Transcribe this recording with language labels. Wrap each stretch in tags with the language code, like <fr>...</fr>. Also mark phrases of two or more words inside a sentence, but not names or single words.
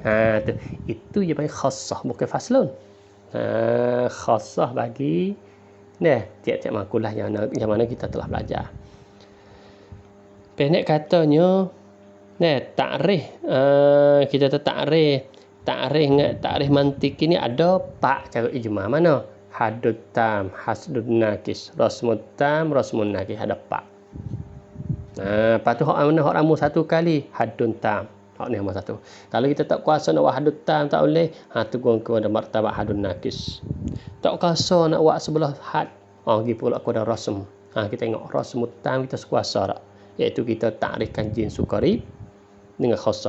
<ms>Itu je panggil khassah, bukan faslun. Khassah bagi tiap-tiap makulah yang mana kita telah belajar. Pendek katanya takrif, kita takrif mantik ini ada 4 cara ijma. Mana?</ms> <ar>الحد التام، الحد الناقص، الرسم التام، الرسم الناقص,</ar> <ms>ada 4. Lepas tu hak mana hak ramu satu kali,</ms> <ar>الحد التام.</ar> <ms>Hak ni nombor 1. Kalau kita tak kuasa nak buat</ms> <ar>الحد التام,</ar> <ms>tak boleh, turun kepada martabat</ms> <ar>الحد الناقص.</ar> <ms>Tak kuasa nak buat sebelah had, pergi pula kepada rasm. Kita tengok</ms> <ar>الرسم التام</ar> <ms>kita sekuasa tak, iaitu kita takrifkan</ms> <ar>الجنس القريب</ar> <ms>dengan khassah.</ms>